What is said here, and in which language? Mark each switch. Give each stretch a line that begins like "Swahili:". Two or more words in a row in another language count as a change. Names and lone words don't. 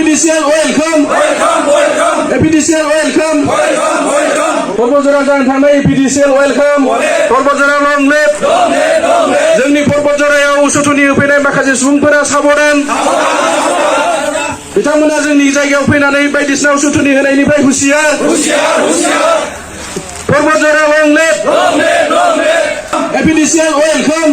English: APDCL welcome. APDCL welcome.
Bodo: Porbojora जानो थांनाय APDCL welcome.
English: Porbojora long live.
Bodo: जोंनि Porbojaraयाव उसुथुनि होफैनाय माखासे सुबुंफोरा साबधान। बिथांमोना जोंनि जायगायाव फैनानै बायदिसिना उसुथुनि होनायनिफ्राय हुसियार।
English: Porbojora long live. APDCL welcome.